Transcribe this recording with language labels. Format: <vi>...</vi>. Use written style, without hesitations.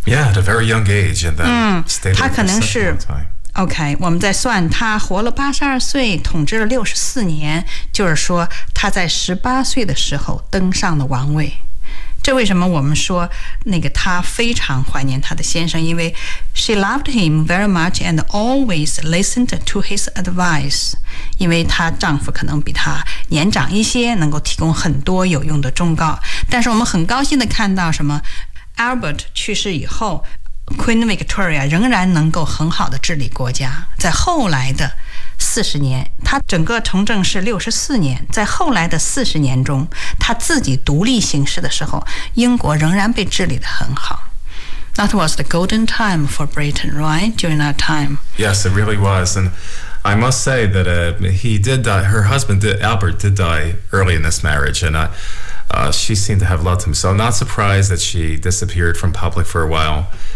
<en>Yeah, at a very young age and then stayed there for such a long time</en> <zh>OK, 我们在算她活了82岁统治了64年就是说她在18岁的时候登上了王位这为什么我们说那个她非常怀念她的先生，因为</zh> <en>she loved him very much and always listened to his advice，</en> <zh>因为她丈夫可能比她年长一些，能够提供很多有用的忠告。但是我们很高兴地看到什么， Albert 去世以后，Queen Victoria 仍然能够很好的治理国家。在后来的40年，她整个从政是64年，在后来的40年中，她自己独立行事的时候，英国仍然被治理得很好。</zh> <en>That was the golden time for Britain, right? During that time. Yes, it really was. And I must say that he did die, her husband did, Albert did die early in this marriage, and she seemed to have loved him. So I'm not surprised that she disappeared from public for a while.</en>